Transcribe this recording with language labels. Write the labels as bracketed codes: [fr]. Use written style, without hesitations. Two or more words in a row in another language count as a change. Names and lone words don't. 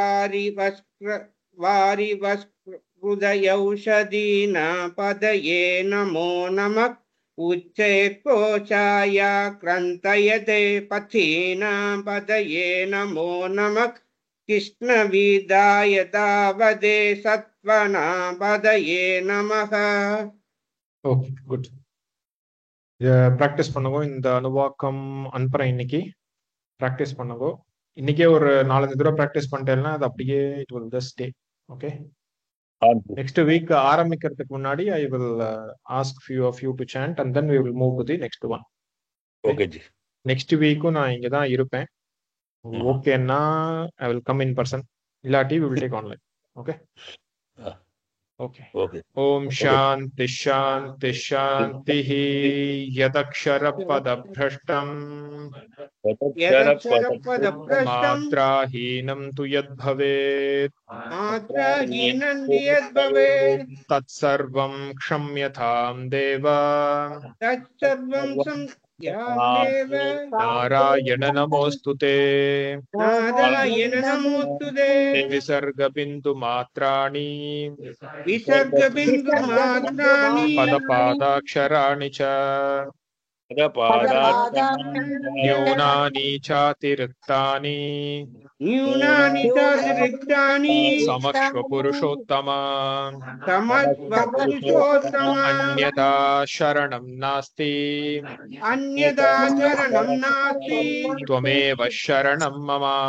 [sa] वारिवस्कृदयौषधीनां पदये नमो नमः उच्चैकोशाय क्रन्तयते पथीनां पदये नमो नमः कृष्णविदाय तावदे सत्त्वनां पदये नमः. [en] okay good. practice பண்ணுங்க. [ta] இந்த அனுவாக்கம் அனுப்புறேன். இன்னைக்கு ப்ராக்டிஸ் பண்ணுங்க. இன்னைக்கே ஒரு 4-5 தடவை ப்ராக்டிஸ் பண்ணிட்டேன்னா அது அப்படியே [en] it will just stay. [ta] ஓகே. [en] next week [ta] ஆரம்பிக்கிறதுக்கு முன்னாடி [en] I will ask few of you to chant and then we will move to the next one. [ta] ஓகே ஜி. [en] next weekum [ta] நான் இங்க தான் இருப்பேன். [en] ஓகேன்னா I will come in person, இல்லாட்டி we will take online. [ta] ஓகே ஓகே ஓகே. [sa] ओम् शान्ति शान्ति शान्ति. यदक्षर पदभ्रष्टं मात्राहीनं तु यद्भवेत् तत्सर्वं क्षम्यतां देव. नारायण नमोस्तुते. विसर्ग बिन्दु मात्राणि पदपादाक्षराणि च न्यूनानि चातिरिक्तानि समश्वपुरुषोत्तमा. अन्यथा शरणं नास्ति त्वमेव शरणं मम.